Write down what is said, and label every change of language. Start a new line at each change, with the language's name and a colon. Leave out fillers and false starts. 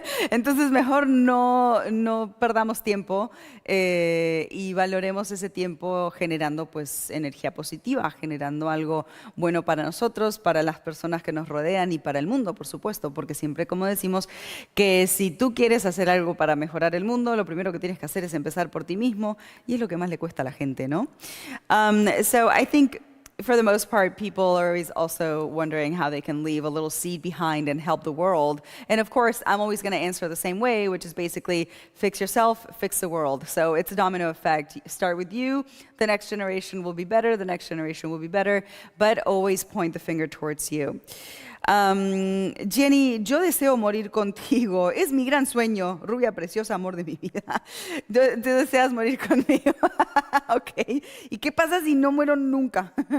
Spanish: Entonces mejor no perdamos tiempo y valoremos ese tiempo generando pues energía positiva, generando algo bueno para nosotros, para las personas que nos rodean y para el mundo, por supuesto, porque siempre como decimos que si tú quieres hacer algo para mejorar el mundo, lo primero que tienes que hacer es empezar por ti mismo y es lo que más le cuesta a la gente, ¿no?
English: So I think for the most part, people are always also wondering how they can leave a little seed behind and help the world. And of course, I'm always going to answer the same way, which is basically fix yourself, fix the world. So it's a domino effect. Start with you, the next generation will be better, the next generation will be better, but always point the finger towards you.
Spanish: Jenny, yo deseo morir contigo. Es mi gran sueño, rubia preciosa, amor de mi vida. ¿Tú deseas morir conmigo? Ok. ¿Y qué pasa si no muero nunca?